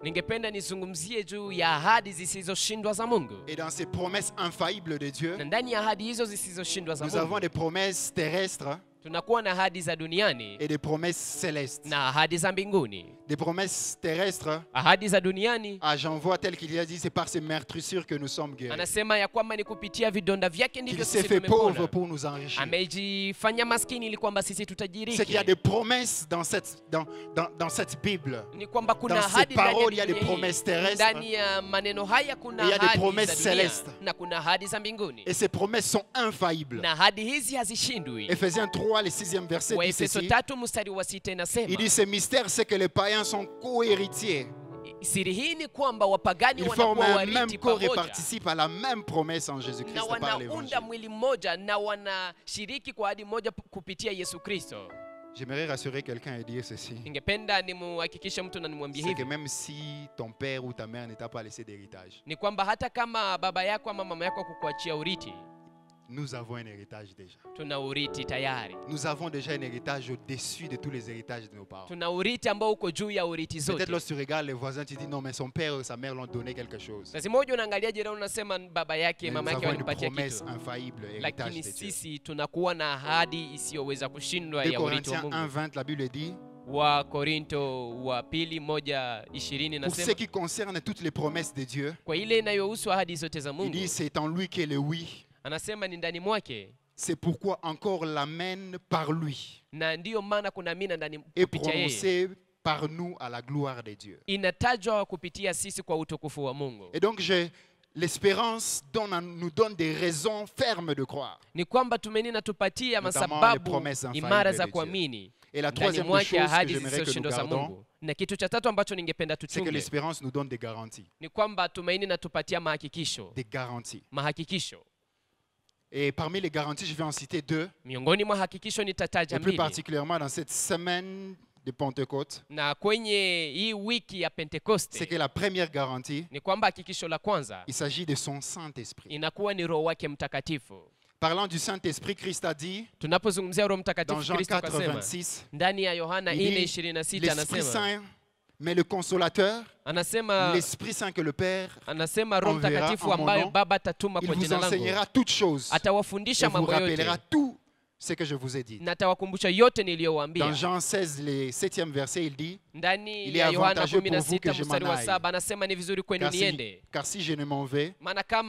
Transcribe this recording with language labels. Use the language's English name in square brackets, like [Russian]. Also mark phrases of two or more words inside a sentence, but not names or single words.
[Swahili] ningependa nizungumzie juu ya ahadi zisizoshindwa za Mungu. [French] Et dans ces promesses infaillibles de Dieu, [Swahili] Na ndani ya ahadi hizo zisizoshindwa za [French] nous [Swahili] Mungu, [French] avons des promesses terrestres [Swahili] tunakuwa na ahadi za duniani [French] et des promesses célestes. [Swahili] na ahadi za mbinguni. [French] Des promesses terrestres, [Swahili] Ahadi za duniani, [French] j'envoie tel qu'il a dit, c'est par ces meurtrissures que nous sommes guéris. [Swahili] anasema ya kwamba ni kupitia vidonda vyake ndivyo [French] Il s'est [Swahili] sisi [French] fait pauvre [Swahili] tumepona. [French] pour nous enrichir. [Swahili] Amejifanya maskini ili kwamba sisi [French] C'est qu'il y a [Swahili] tutajiriki. [French] des promesses dans cette Bible. [Swahili] Ni kwamba kuna [French] Dans ces [Swahili] ahadi ndani [French] paroles, il y [Swahili] ya [French] a des [Swahili] dunia hii. [French] promesses terrestres. [Swahili] Ndani ya maneno haya kuna [French] Et il y a des [Swahili] ahadi [French] promesses [Swahili] za dunia [French] célestes. [Swahili] na kuna ahadi za mbinguni. [French] Et ces promesses sont infaillibles. [Swahili] Na ahadi hizi hazishindwi. [French] Ephésiens 3, le 6e verset dit [Swahili] Waefeso [French] ceci. [Swahili] 3 mstari wa 6 [French] Il [Swahili] inasema, [French] dit, ce mystère, c'est que les païens sont co-héritiers. [Swahili] siri hii ni kwamba wapagani [French] Ils forment [Swahili] wanakuwa [French] un même [Swahili] warithi [French] corps et [Swahili] pamoja [French] participent à la même promesse en [Swahili] na [French] Jésus-Christ par l'évangile. [Swahili] wanaunda mwili mmoja na wanashiriki kwa ahadi moja kupitia Yesu Kristo. [French] J'aimerais rassurer quelqu'un et dire ceci. [Swahili] Ningependa nimuhakikishe mtu na nimwambie [French] C'est que [Swahili] hivi, [French] même si ton père ou ta mère ne t'a pas laissé d'héritage, [Swahili] ni kwamba hata kama baba yako ama mama yako kukuachia urithi, [French] nous avons un héritage déjà. [Swahili] tuna urithi tayari. [French] Nous avons déjà un héritage au-dessus de tous les héritages de nos parents. [Swahili] Tuna urithi ambao uko juu ya urithi [French] Peut-être [Swahili] zote. [French] lorsque tu regardes les voisins, tu dis non, mais son père ou sa mère l'ont donné quelque chose. [Swahili] Sasa moja unaangalia jirani unasema baba yake [French] Mais [Swahili] mama [French] nous [Swahili] yake [French] avons une [Swahili] walimpatia [French] promesse [Swahili] kitu, [French] infaillible, héritage [Swahili] lakini [French] de Dieu. [Swahili] sisi tunakuwa na ahadi isiyoweza kushindwa [French] 2 [Swahili] ya urithi wa [French] Corinthiens [Swahili] Mungu. [French] 1:20, la Bible dit, [Swahili] Wa Korinto wa pili 1:20 [French] pour ce [Swahili] nasema, [French] qui concerne toutes les promesses de Dieu, [Swahili] kwa ile inayohusu ahadi zote za [French] il [Swahili] Mungu, [French] dit c'est en lui qu'est le oui. [Swahili] anasema ni ndani mwake, [French] C'est pourquoi encore l'amen par lui [Swahili] na ndiyo maana kuna amina ndani [French] est [Swahili] kupitia yeye, [French] prononcé par nous à la gloire de Dieu. [Swahili] inatajwa kupitia sisi kwa utukufu wa Mungu. [French] Et donc l'espérance nous donne des raisons fermes de croire. [Swahili] Ni kwamba tumaini natupatia [French] Notamment les [Swahili] masababu [French] promesses infaillibles [Swahili] imara [French] de [Swahili] za [French] Dieu. [Swahili] kuamini [French] Et la [Swahili] ndani [French] troisième des [Swahili] mwake [French] choses que [Swahili] ahadi [French] j'aimerais que nous [Swahili] zisizoshindwa za [French] gardons, [Swahili] Mungu. Na kitu cha tatu ambacho ningependa [French] c'est que [Swahili] tuchunge [French] l'espérance nous donne des garanties. [Swahili] ni kwamba tumaini natupatia mahakikisho. [French] Des garanties. [Swahili] Mahakikisho. [French] Et parmi les garanties, je vais en citer deux. [Swahili] Miongoni mwa hakikisho nitataja [French] Et plus [Swahili] mbili. [French] particulièrement dans cette semaine de Pentecôte. [Swahili] Na kwenye hii wiki ya [French] C'est [Swahili] Pentekoste [French] que la première garantie, [Swahili] ni kwamba hakikisho la kwanza [French] il s'agit de son Saint-Esprit. [Swahili] inakuwa ni Roho wake Mtakatifu. [French] Parlant du Saint-Esprit, Christ a dit [Swahili] Tunapozungumzia Roho [French] dans [Swahili] Mtakatifu, [French] Jean [Swahili] Kristo [French] 4, [Swahili] akasema [French] 26, [Swahili] ndani ya Yohana [French] il dit [Swahili] 4:26 [French] l'Esprit [Swahili] anasema [French] Saint, mais le Consolateur, [Swahili] anasema [French] l'Esprit Saint que le Père [Swahili] anasema Roho [French] enverra [Swahili] Mtakatifu [French] en mon [Swahili] ambayo [French] nom, [Swahili] Baba atatuma [French] il [Swahili] kwa [French] vous [Swahili] jina langu [French] enseignera toutes choses et [Swahili] atawafundisha [French] vous [Swahili] mambo yote [French] rappellera tout ce que je vous ai dit. [Swahili] na atawakumbusha yote [French] Dans [Swahili] niliyowaambia. [French] Jean 16, le 7e verset, il dit [Swahili] Ndani [French] il est [Swahili] ya Yohana [French] avantageux pour vous que [Swahili] 16 [French] je [Swahili] mstari [French] m'en [Swahili] wa [French] aille. [Swahili] 7 anasema ni vizuri kwenu niende, [French] car si je ne m'en vais, [Swahili] maana kama